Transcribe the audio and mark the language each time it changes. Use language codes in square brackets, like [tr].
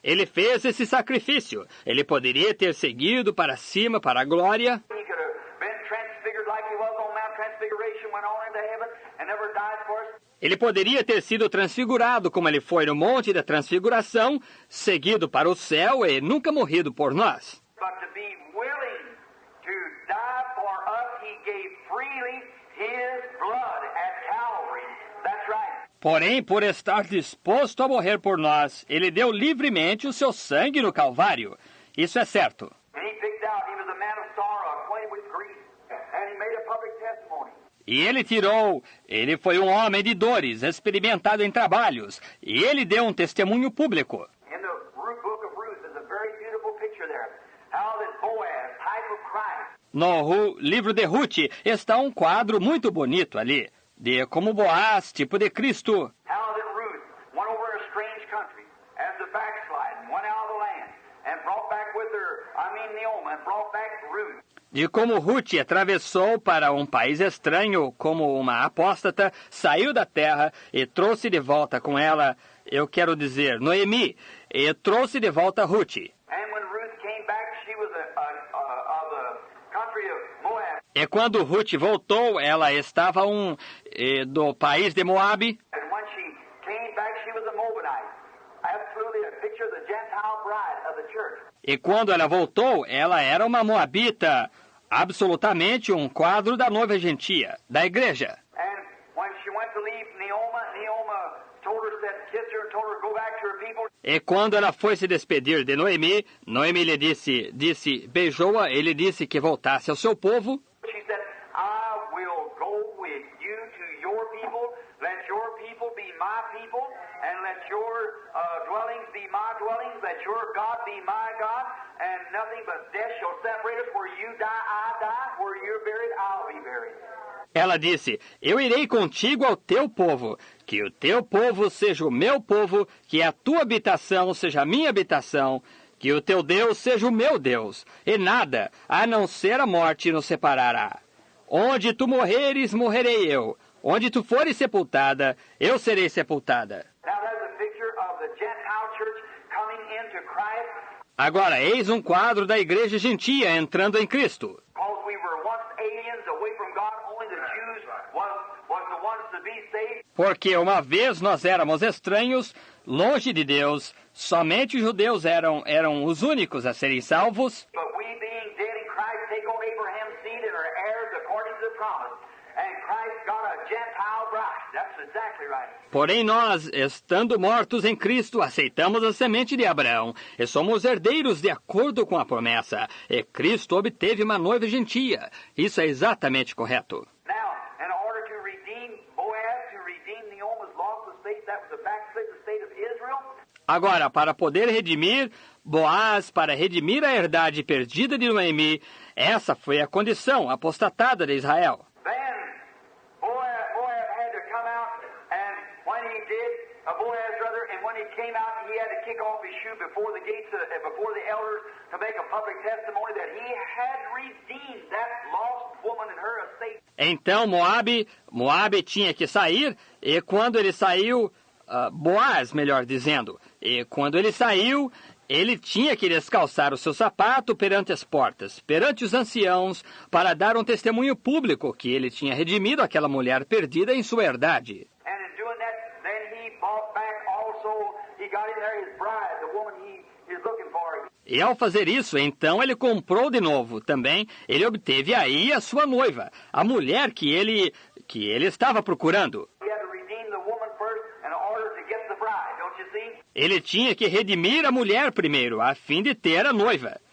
[pt] Ele fez esse sacrifício. Ele poderia ter seguido para cima, para a glória. [en] He could have been transfigured like He was on Mount Transfiguration, went on into heaven and never died for us. [pt] Ele poderia ter sido transfigurado como ele foi no Monte da Transfiguração, seguido para o céu e nunca morrido por nós. [en] But to be willing to die for us, He gave freely His blood at Calvary. That's right. [pt] Porém, por estar disposto a morrer por nós, ele deu livremente o seu sangue no Calvário. Isso é certo. [en] And He picked out, He was a man of sorrow, acquainted with grief, and He made a public testimony. [pt] E ele foi um homem de dores, experimentado em trabalhos, e ele deu um testemunho público. [en] In the book of Ruth, there's a very beautiful picture there. How that Boaz, type of Christ, [pt] No livro de Ruth está um quadro muito bonito ali, de como Boaz, tipo de Cristo. [en] how that Ruth went over a strange country as a backsliding, went out of the land, and brought back with her, Naomi, and brought back Ruth. [pt] De como Ruth atravessou para um país estranho como uma apóstata, saiu da terra e trouxe de volta com ela, eu quero dizer, Noemi, e trouxe de volta Ruth. [en] And when Ruth came back, she was of the country of Moab. [pt] E quando Ruth voltou, ela estava do país de Moabe. [en] And when she came back, she was a Moabite. Absolutely a picture of the Gentile bride of the church. [pt] E quando ela voltou, ela era uma moabita, absolutamente um quadro da noiva gentia, da igreja. [en] And when she went to leave Naomi told her, said, kissed her, and told her to go back to her people. [pt] E quando ela foi se despedir de Noemi, Noemi lhe beijou-a, ele disse que voltasse ao seu povo. [en] She said, I will go with you to your people. Let your people be my people, and let your dwellings be my dwellings. Let your God be my God, and nothing but death shall separate us. Where you die, I die. Where you're buried, I'll be buried. [pt] Ela disse, eu irei contigo ao teu povo, que o teu povo seja o meu povo, que a tua habitação seja a minha habitação, que o teu Deus seja o meu Deus, e nada, a não ser a morte, nos separará. Onde tu morreres, morrerei eu. Onde tu fores sepultada, eu serei sepultada. [en] Now there's a picture of the Gentile church coming into Christ. [pt] Agora, eis um quadro da igreja gentia entrando em Cristo. [en] Because we were once aliens away from God, only the Jews was the ones to be saved. [pt] Porque uma vez nós éramos estranhos, longe de Deus, somente os judeus eram os únicos a serem salvos. [en] But we being dead in Christ take on Abraham's seed and are heirs according to the promise. And Christ got a Gentile bride. That's exactly right. [pt] Porém nós, estando mortos em Cristo, aceitamos a semente de Abraão e somos herdeiros de acordo com a promessa. E Cristo obteve uma noiva gentia. Isso é exatamente correto. [en] Now, in order to redeem Boaz, to redeem Naomi's lost estate, that was the backslidden state of Israel. [pt] Agora, para poder redimir Boaz, para redimir a herdade perdida de Noemi, essa foi a condição apostatada de Israel. [en] Then Boaz had to come out, and when he did, Boaz rather, and when he came out, he had to kick off his shoe before the gates, before the elders, to make a public testimony that he had redeemed that lost woman and her estate. [pt] Então Moabe tinha que sair, e quando ele saiu, Boaz, melhor dizendo, e quando ele saiu, ele tinha que descalçar o seu sapato perante as portas, perante os anciãos, para dar um testemunho público que ele tinha redimido aquela mulher perdida em sua herdade. [en] And in doing that, then he bought back also, he got in there his bride, the woman he is looking for. [pt] E ao fazer isso, então ele comprou de novo. Também ele obteve aí a sua noiva, a mulher que ele estava procurando. [en] He had to redeem the woman first in order to get the bride, don't you see? [pt] Ele tinha que redimir a mulher primeiro, a fim de ter a noiva.